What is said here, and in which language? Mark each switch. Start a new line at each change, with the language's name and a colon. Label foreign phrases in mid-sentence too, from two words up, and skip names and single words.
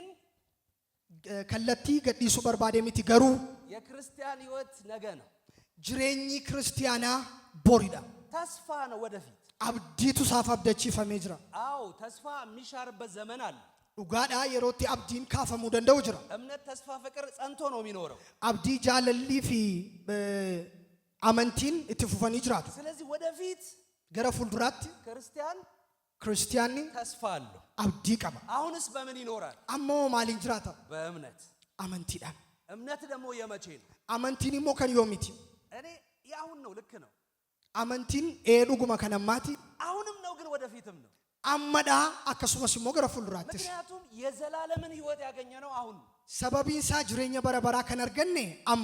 Oromo: kallattii gadhiisuu barbaade miti garuu
Amharic: የክርስቲያን ሕይወት ነገ ነው።
Oromo: jireenyi kiristiyaanaa boridha.
Amharic: ተስፋ ነው ወደፊት።
Oromo: abdiitu isaaf abdachiifamee jira.
Amharic: አዎ ተስፋ የሚሻርበት ዘመን አለ።
Oromo: dhugaadhaa yerootti abdiin kaafamuu danda'u jira.
Amharic: እምነት፣ ተስፋ፣ ፍቅር ጸንቶ ነው የሚኖረው።
Oromo: abdii jaalallii fi amantiin itti fufanii jiraatu.
Amharic: ስለዚህ ወደፊት
Oromo: gara fuulduraatti kiristiyaanni
Amharic: ተስፋ አለው።
Oromo: abdii qaba.
Amharic: አሁንስ በምን ይኖራል?
Oromo: ammoo maaliin jiraata?
Amharic: በእምነት።
Oromo: amantiidhaan.
Amharic: እምነት ደግሞ የመቼ ነው?
Oromo: amantiin moo kan yoomiiti
Amharic: እኔ ያሁን ነው። ልክ ነው።
Oromo: amantiin dhuguma kan ammaati
Amharic: አሁንም ነው፣ ግን ወደፊትም ነው።
Oromo: ammaa akkasumas moo gara fuulduraatis
Amharic: ምክንያቱም የዘላለምን ህይወት ያገኘነው አሁን ነው።
Oromo: sababni isaa jireenya bara baraa kan arganne amma